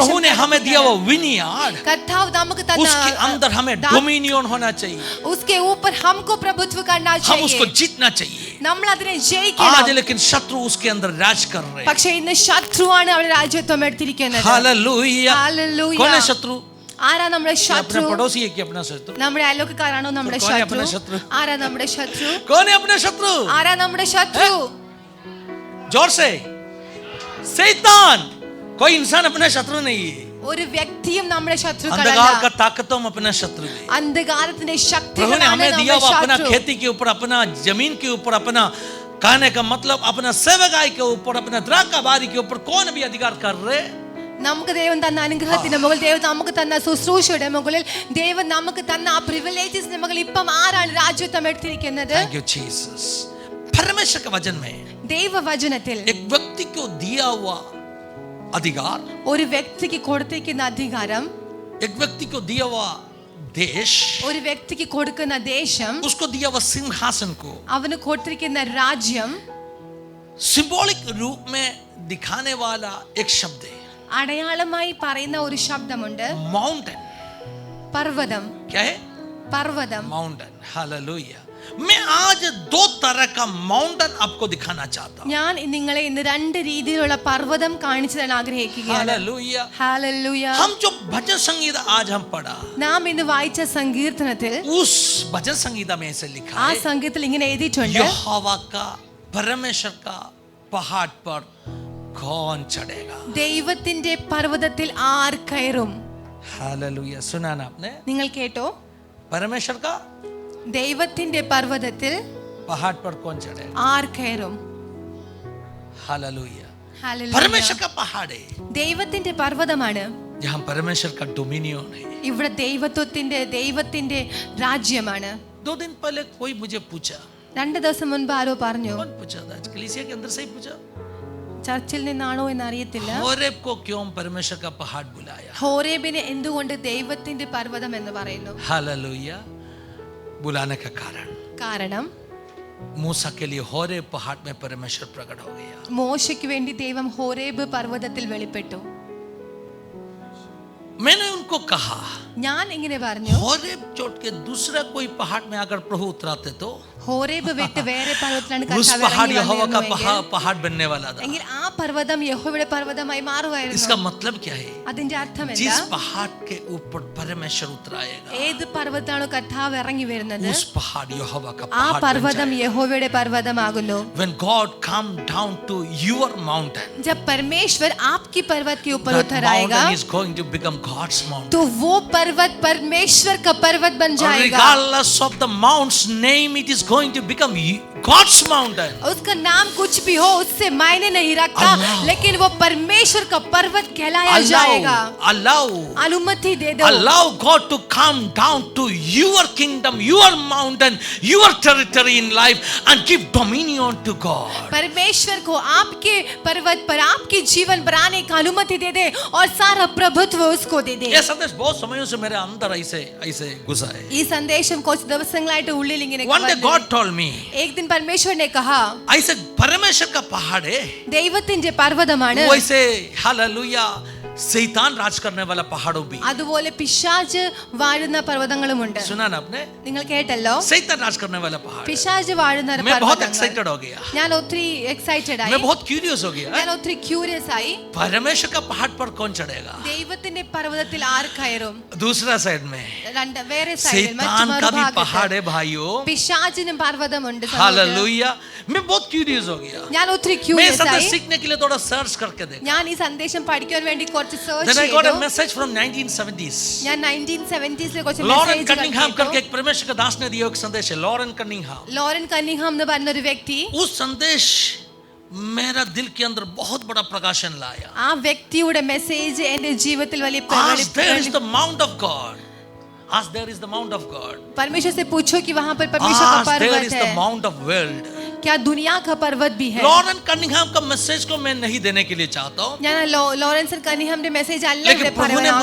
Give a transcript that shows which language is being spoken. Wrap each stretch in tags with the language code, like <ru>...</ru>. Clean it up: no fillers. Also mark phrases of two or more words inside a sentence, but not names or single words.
<hi>प्रभु ने हमें दिया वो vineyard.</hi> <ml>കർത്താവ് നമുക്ക്</ml> <hi>उसके अंदर</hi> <ml>തന്ന</ml> <hi>हमें dominion होना चाहिए. उसके ऊपर हमको प्रभुत्व करना हम उसको चाहिए. जीतना चाहिए.</hi> <ml>നമ്മൾ അതിനെ</ml> <hi>आज</hi> <ml>ജയിക്കണം.</ml> <hi>लेकिन शत्रु उसके अंदर राज कर रहे हैं.</hi> <ml>പക്ഷേ ഇന്ന് ശത്രുവാണ് അവിടെ രാജ്യത്വം എടുത്തിരിക്കുന്നത്.</ml> <hi>हालेलुया. Hallelujah. कौन है शत्रु?</hi> <ml>ആരാ നമ്മുടെ</ml> <hi>अपना</hi> <ml>ശത്രു?</ml> <hi>पड़ोसी है कि अपना शत्रु?</hi> <ml>നമ്മുടെ അയൽവക്കക്കാരാണോ നമ്മുടെ</ml> <hi>कौन है</hi> <ml>ശത്രു?</ml> <hi>अपना शत्रु?</hi> <ml>ആരാ നമ്മുടെ ശത്രു?</ml> <hi>कौन है अपना शत्रु?</hi> <ml>ആരാ നമ്മുടെ ശത്രു?</ml> <hi>जोर से. शैतान. कोई इंसान अपना शत्रु नहीं है.</hi> <ml>ഒരു വ്യക്തിയും നമ്മുടെ</ml> <hi>अंधकार</hi> <ml>ശത്രുക്കളല്ല.</ml> <hi>का ताकतों में अपना शत्रु है.</hi> <ml>അന്ധകാരത്തിന്റെ</ml> <hi>प्रभु ने</hi> <ml>ശക്തികളാണ്</ml> <hi>हमें दिया</hi> <ml>നമ്മുടെ</ml> <hi>वो अपना</hi> <ml>ശത്രു.</ml> <hi>खेती के ऊपर, अपना जमीन के ऊपर, अपना कहने का मतलब अपना सेवकाई के ऊपर, अपना द्राक्षा बारी के ऊपर कौन भी अधिकार कर रहे?</hi> <ml>നമുക്ക് ദൈവം തന്ന അനുഗ്രഹത്തിന്റെ മുകളിൽ, ദൈവം നമുക്ക് തന്ന ശുശ്രൂഷയുടെ മുകളിൽ, ദൈവം നമുക്ക് തന്ന ആ പ്രിവിലേജസിന്റെ മുകളിൽ ഇപ്പം ആരാണ് രാജ്യത്വം എടുത്തിരിക്കുന്നത്?</ml> <en>Thank you Jesus.</en> <hi>परमेश्वर के वचन में</hi> <ml>ദൈവവചനത്തിൽ</ml> <hi>एक व्यक्ति को दिया हुआ अधिकार,</hi> <ml>ഒരു വ്യക്തിക്ക് കൊടുത്തിരിക്കുന്ന അധികാരം,</ml> <hi>एक व्यक्ति को दिया हुआ देश,</hi> <ml>ഒരു വ്യക്തിക്ക് കൊടുക്കുന്ന ദേശം,</ml> <hi>उसको दिया हुआ सिंहासन को</hi> <ml>അവന് കൊടുത്തിരിക്കുന്ന രാജ്യം</ml> <hi>सिंबॉलिक रूप में दिखाने वाला एक शब्द है.</hi> <ml>അടയാളമായി പറയുന്ന ഒരു ശബ്ദമുണ്ട്.</ml> <hi>माउंटेन.</hi> <ml>പർവ്വതം.</ml> <hi>क्या है?</hi> <ml>പർവ്വതം.</ml> <hi>माउंटेन. हालेलुया. मैं आज 2 तरह का माउंटेन आपको दिखाना चाहता हूं.</hi> <ml>ഞാൻ നിങ്ങളെ ഇന്ന് 2 രീതിയിലുള്ള പർവ്വതം കാണിച്ചു തരാൻ ആഗ്രഹിക്കുകയാണ്.</ml> <hi>हालेलुया.</hi> <ml>ഹല്ലേലൂയ.</ml> <hi>हम जो भजन संगीत आज हम पढ़ा,</hi> <ml>നാം ഇന്ന് വായിച്ച സങ്കീർത്തനത്തിൽ</ml> <hi>उस भजन संगीता में ऐसे लिखा</hi> <ml>ആ</ml> <hi>है,</hi> <ml>സംഗീതത്തിൽ ഇങ്ങനെ എഴുതിയിട്ടുണ്ട്,</ml> <hi>यहोवा का, परमेश्वर का पहाड़ पर कौन चढ़ेगा?</hi> <ml>ദൈവത്തിന്റെ പർവ്വതത്തിൽ ആർ കയറും?</ml> <hi>हालेलुया. सुना ना आपने?</hi> <ml>നിങ്ങൾ കേട്ടോ?</ml> <hi>परमेश्वर का</hi> <ml>ദൈവത്തിന്റെ പർവ്വതത്തിൽ</ml> <hi>पहाड़ पर कौन चढ़ेगा?</hi> <ml>ആർ കയറും?</ml> <hi>हालेलुया.</hi> <ml>ഹല്ലേലൂയ.</ml> <hi>परमेश्वर का पहाड़ है</hi> <ml>ദൈവത്തിന്റെ പർവ്വതമാണ്.</ml> <hi>जहां परमेश्वर का डोमिनियन है.</hi> <ml>ഇവിടെ ദൈവത്തിന്റെ രാജ്യമാണ്.</ml> <hi>2 दिन पहले कोई मुझे पूछा,</hi> <ml>2 ദിവസം മുൻപ് ആരോ പറഞ്ഞു,</ml> <hi>कौन पूछा था? कलीसिया के अंदर से ही पूछा,</hi> <ml>ചർച്ചിൽ നിന്നാണോ എന്ന് അറിയത്തില്ല,</ml> <hi>होरेब को क्यों परमेश्वर का पहाड़ बुलाया?</hi> <ml>ഹോരേബിനെ എന്തുകൊണ്ട് ദൈവത്തിന്റെ പർവ്വതം എന്ന് പറയുന്നു?</ml> <hi>हालेलुया. बुलाने का</hi> <ml>കാരണം</ml> <hi>मूसा के लिए होरेब पहाड़ में परमेश्वर प्रकट हो गया.</hi> <ml>മോശയ്ക്ക് വേണ്ടി ദൈവം ഹോരേബ് പർവ്വതത്തിൽ വെളിപ്പെട്ടു.</ml> <hi>मैंने उनको कहा,</hi> <ml>ഞാൻ ഇങ്ങനെ പറഞ്ഞു,</ml> <hi>होरेब छोड़ के दूसरा कोई पहाड़ में अगर प्रभु उतराते तो</hi> <ml>ഹോരേബ് വിട്ട് വേറെ പർവ്വതത്തിലാണ്</ml> <hi>उस</hi> <ml>കർത്താവ്</ml> <hi>पहाड़</hi> <ml>ഇറങ്ങി</ml> <hi>यहोवा का</hi> <ml>വന്നിരുന്നുവെങ്കിൽ</ml> <hi>पहाड़ बनने वाला था.</hi> <ml>എങ്കിൽ ആ പർവ്വതം യഹോവയുടെ പർവ്വതമായി മാറുമായിരുന്നു.</ml> <hi>इसका मतलब क्या है?</hi> <ml>അതിന്റെ അർത്ഥം എന്താ?</ml> <hi>जिस पहाड़ के ऊपर परमेश्वर उतराएगा,</hi> <ml>ഏത് പർവ്വതമാണോ കർത്താവ് ഇറങ്ങി വരുന്നത്,</ml> <hi>उस पहाड़ यहोवा का</hi> <ml>ആ</ml> <hi>पहाड़ बन</hi> <ml>പർവ്വതം</ml> <hi>जाएगा.</hi> <ml>യഹോവയുടെ പർവ്വതമാകുന്നു.</ml> <en>When God come down to your mountain,</en> <hi>जब परमेश्वर आपकी पर्वत के ऊपर</hi> <en>that</en> <hi>उतर आएगा,</hi> <en>mountain is going to become God's mountain.</en> <hi>तो वो पर्वत परमेश्वर का पर्वत बन जाएगा.</hi> <en>Regardless of the mount's name, it is going to become God's mountain.</en> <hi>उसका नाम कुछ भी हो उससे मायने नहीं रखता, लेकिन वो परमेश्वर का पर्वत कहलाया जाएगा. अनुमति दे दो.</hi> <en>Allow God to come down to your kingdom, your mountain, your territory in life and give dominion to God.</en> <hi>परमेश्वर को आपके पर्वत पर आपकी जीवन बनाने की अनुमति दे दे और सारा प्रभुत्व उसको दे दे. ये संदेश बहुत समयों से मेरे अंदर ऐसे घुसा है.</hi> <ml>ഈ സന്ദേശം കുറച്ച് ദിവസങ്ങളായിട്ട് ഉള്ളിൽ ഇങ്ങനെ</ml> <en>One day God told me,</en> <hi>एक दिन परमेश्वर ने कहा, ऐसे परमेश्वर का पहाड़ है,</hi> <ml>ദൈവത്തിന്റെ പർവ്വതമാണ്.</ml> <hi>वैसे हालेलुया शैतान राज करने वाला पहाड़ों भी.</hi> <ml>അതുപോലെ പിശാച് വാഴുന്ന പർവ്വതങ്ങളുമുണ്ട്.</ml> <hi>सुना ना आपने?</hi> <ml>നിങ്ങൾ കേട്ടല്ലോ,</ml> <hi>शैतान राज करने वाला पहाड़.</hi> <ml>പിശാച് വാഴുന്ന</ml> <hi>मैं बहुत</hi> <ml>പർവ്വതങ്ങൾ.</ml> <hi>एक्साइटेड हो गया,</hi> <ml>ഞാൻ ഒത്തിരി എക്സൈറ്റഡ് ആയി,</ml> <hi>मैं बहुत क्यूरियस हो गया.</hi> <ml>ഞാൻ ഒത്തിരി ക്യൂരിയസ് ആയി.</ml> <hi>परमेश्वर का पहाड़ पर कौन चढ़ेगा?</hi> <ml>ദൈവത്തിന്റെ പർവ്വതത്തിൽ ആര് കയറും?</ml> <hi>दूसरा साइड में</hi> <ml>വേറെ സൈഡിൽ</ml> <hi>शैतान का भी पहाड़ है भाइयों. പിശാചിനും പർവ്വതമുണ്ട്. हालेलुया. मैं बहुत क्यूरियस हो गया.</hi> <ml>ഞാൻ ഒത്തിരി</ml> <hi>मैं</hi> <ml>ക്യൂരിയസ്</ml> <hi>संदेश</hi> <ml>ആയി.</ml> <hi>सीखने के लिए थोड़ा सर्च करके देखा.</hi> <ml>ഞാൻ ഈ സന്ദേശം പഠിക്കാൻ വേണ്ടി കുറച്ച് സെർച്ച്</ml> <en>Then I got a</en> <ml>ചെയ്തു.</ml> <en>message from 1970s.</en> <ml>ഞാൻ 1970s കുറച്ച്</ml> <hi>लॉरेन</hi> <ml>മെസ്സേജ്</ml> <hi>कनिंघम</hi> <ml>കേട്ടു.</ml> <hi>करके एक परमेश्वर का दास ने दिया एक संदेश है, लॉरेन कनिंघम.</hi> <ml>ലോറൻ കന്നിംഗ്ഹാം എന്ന് പറഞ്ഞ ഒരു വ്യക്തി,</ml> <hi>उस संदेश मेरा दिल के अंदर बहुत बड़ा प्रकाशन लाया.</hi> <ml>ആ വ്യക്തിയുടെ മെസ്സേജ് എന്റെ ജീവിതത്തിൽ വലിയ</ml> <en>As there is the mount of God, as there is the mount of God,</en> <hi>परमेश्वर से पूछो कि वहां पर परमेश्वर का</hi> <en>as there</en> <hi>पर्वत</hi> <en>is the</en> <hi>है,</hi> <en>mount of world.</en> <hi>क्या दुनिया का पर्वत भी है? लॉरेन कनिंघम का मैसेज को मैं नहीं देने के लिए चाहता हूँ,</hi> <ml>ഞാൻ ലോറൻസൺ കന്നിംഗ്ഹാമിന്റെ മെസ്സേജ് അല്ല</ml> <hi>लेकिन</hi> <ml>ഇവിടെ</ml> <hi>प्रभु ने</hi>